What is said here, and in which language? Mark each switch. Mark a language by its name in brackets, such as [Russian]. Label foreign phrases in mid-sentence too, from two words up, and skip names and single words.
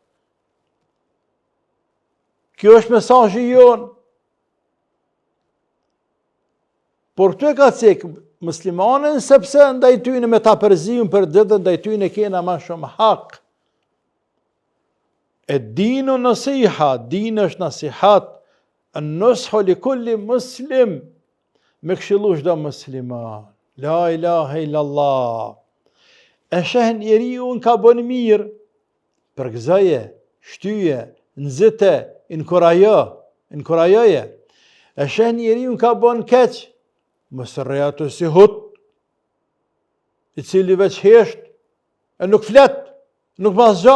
[Albanian] Kjo është mesazhi jonë. Por këtu e ka cek muslimanën sepse ndaj tyne me ta përzijmë për ditë, ndaj tyne kena ma shumë hak. [Arabic] E دين نصيحة, [Albanian] din është nasihat, [Arabic] نصح لكل مسلم, [Albanian] me këshillu çdo musliman. [Arabic] لا إله إلا الله. [Albanian] E sheh njeriu ka bën mirë, përgëzoje, shtyje, nxite, inkurajoje. E sheh njeriu ka bën keq, mos rrej atë si hut, i cili veç hesht, e nuk flet, nuk mas gja.